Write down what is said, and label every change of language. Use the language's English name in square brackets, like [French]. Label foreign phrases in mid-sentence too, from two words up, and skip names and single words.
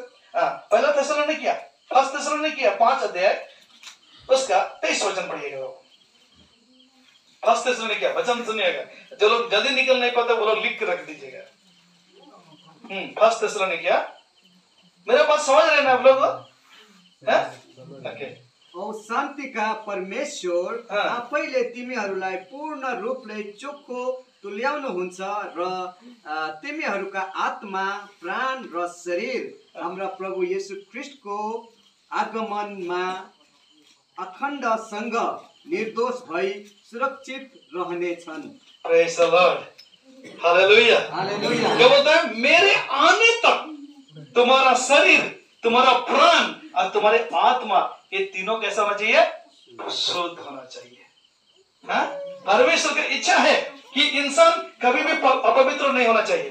[Hindi] पहला थिस्सलुनीकिया, फर्स्ट थिस्सलुनीकिया 5 अध्याय उसका 23 वचन पढ़िएगा। फर्स्ट थिस्सलुनीकिया, वचन सुनिएगा। जो लोग जल्दी निकल नहीं पाते वो लोग लिख के रख दीजिएगा। फर्स्ट थिस्सलुनीकिया, मेरे बात समझ रहे हैं ना आप लोग? [Nepali] औ शान्तिका परमेश्वर आफैले तिमीहरूलाई पूर्ण रूपले चोखो तुल्याउनुहुन्छ र तिमीहरूका आत्मा, प्राण र शरीर हाम्रा प्रभु येशू ख्रीष्टको आगमनमा अखण्डसँग निर्दोष भई सुरक्षित रहनेछन्। [English] Praise the Lord, [Hindi] हालेलुया। हालेलुया। क्या बोलता है? मेरे आने तक तुम्हारा शरीर, तुम्हारा प्राण और तुम्हारे आत्मा, ये तीनों कैसा होना चाहिए? शुद्ध होना चाहिए। परमेश्वर की इच्छा है कि इंसान कभी भी अपवित्र नहीं होना चाहिए।